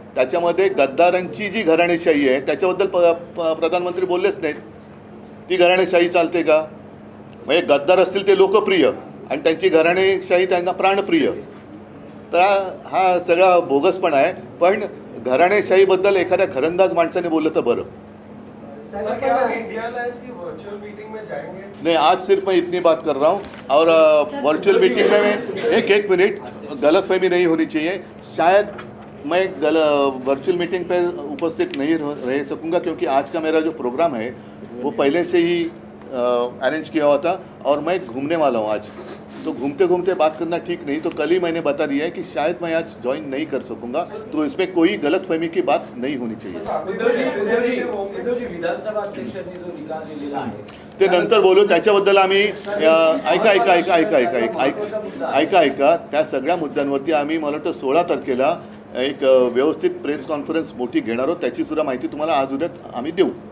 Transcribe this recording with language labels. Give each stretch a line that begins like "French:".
Marathi: त्याच्यामध्ये गद्दारांची जी घराणेशाही आहे त्याच्याबद्दल प्रधानमंत्री बोललेच नाहीत. ती घराणेशाही चालते का? म्हणजे गद्दार असतील ते लोकप्रिय आणि त्यांची घराणेशाही त्यांना प्राणप्रिय. तर हा सगळा बोगसपणा आहे. पण घराणेशाहीबद्दल एखाद्या घरंदाज माणसाने बोललं तर बरं.
Hindi: नहीं, आज सिर्फ मैं इतनी बात कर रहा हूँ और वर्चुअल मीटिंग में एक मिनट, गलतफहमी नहीं होनी चाहिए. शायद मैं वर्चुअल मीटिंग पर उपस्थित नहीं रह सकूँगा क्योंकि आज का मेरा जो प्रोग्राम है वो पहले से ही अरेंज किया हुआ था और मैं घूमने वाला हूँ आज. तो घूमते घूमते बात करना ठीक नहीं। तो कल ही मैंने बता दिया है कि शायद मैं आज ज्वाइन नहीं कर सकूंगा, तो इसमें कोई गलतफहमी की बात नहीं होनी चाहिए।
Marathi: उद्धवजी विधानसभा अध्यक्षांनी जो निकाल दिलेला आहे ते नंतर बोलू, त्याच्याबद्दल आम्ही ऐका त्या सगळ्या मुद्द्यांवरती आम्ही मला वाटतं 16 तारखेला एक व्यवस्थित प्रेस कॉन्फरन्स मोठी घेणार आहोत, त्याची सुद्धा माहिती तुम्हाला आज उद्या आम्ही देऊ।